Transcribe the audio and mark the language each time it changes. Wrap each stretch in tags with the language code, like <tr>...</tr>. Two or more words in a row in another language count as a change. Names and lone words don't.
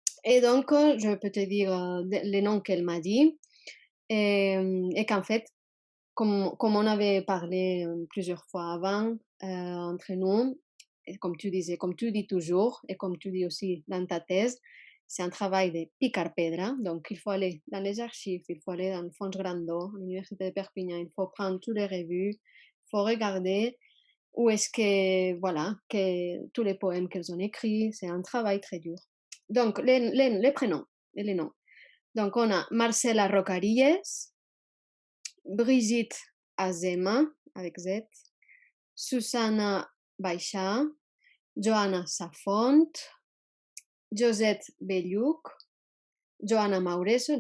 <fr>Et donc, je peux te dire les noms qu'elle m'a dit. Et qu'en fait, comme on avait parlé plusieurs fois avant entre nous, et comme tu disais, comme tu dis toujours, et comme tu dis aussi dans ta thèse, c'est un travail de</fr> <ca>picar pedra.</ca> <fr>Donc, il faut aller dans les archives, il faut aller dans le Fons Grandot, à l'Université de Perpignan, il faut prendre toutes les revues, il faut regarder où est-ce que, voilà, que tous les poèmes qu'elles ont écrits, c'est un travail très dur. Donc, les prénoms et les noms. Donc, on a Marcela Rocarilles, Brigitte Azema, avec Z, Susanna Baixà, Joanna Safont, Josette Belluc, Joanna Maureso.</fr>